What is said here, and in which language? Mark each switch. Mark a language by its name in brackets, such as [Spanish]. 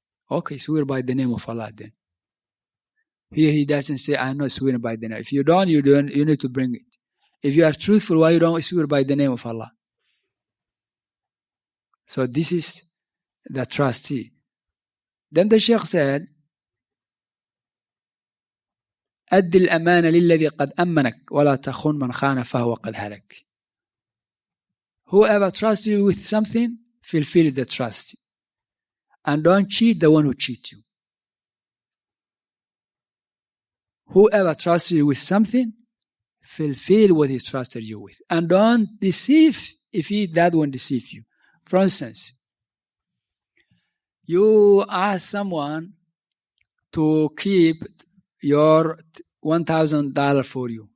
[English] Okay, swear by the name of Allah then. Here he doesn't say, I'm not swearing by the name. If you don't, you need to bring it. If you are truthful, why you don't swear by the name of Allah? So this is the trustee. Then the Shaykh said, [Arabic] أد الأمانة للذي قد أمنك ولا تخن من خان فهو قد هلك. [English] Whoever trusts you with something, fulfill the trust. And don't cheat the one who cheats you. Whoever trusts you with something, fulfill what he trusted you with. And don't deceive if that one deceives you. For instance, you ask someone to keep your $1,000 for you.